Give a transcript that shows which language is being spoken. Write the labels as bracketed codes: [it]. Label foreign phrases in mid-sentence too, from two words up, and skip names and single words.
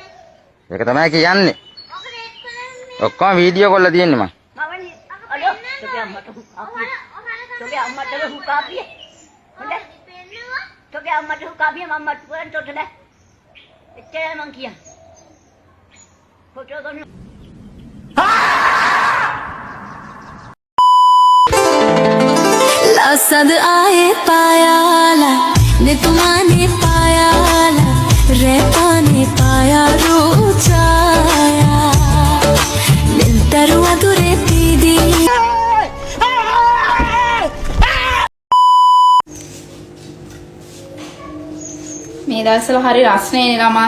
[si] ඒක තමයි කියන්නේ. ඔක්කොම වීඩියෝ කරලා තියෙන්නේ මම. මමනි. අලෝ. තෝගේ අම්මට හුකාපිය. තෝගේ අම්මට හුකාපිය. හොඳයි. තෝගේ අම්මට හුකාපිය මම්මට පුරන් තොට නෑ. එච්චරයි මං කියන්නේ. ෆොටෝ ගන්න. लसद आए पायाला ने तुम्हाने पायाला रेपाने पाया रूचाया निंतरु अधुरे पीदी මේ දවස්වල හරි රස්නේ ළමා.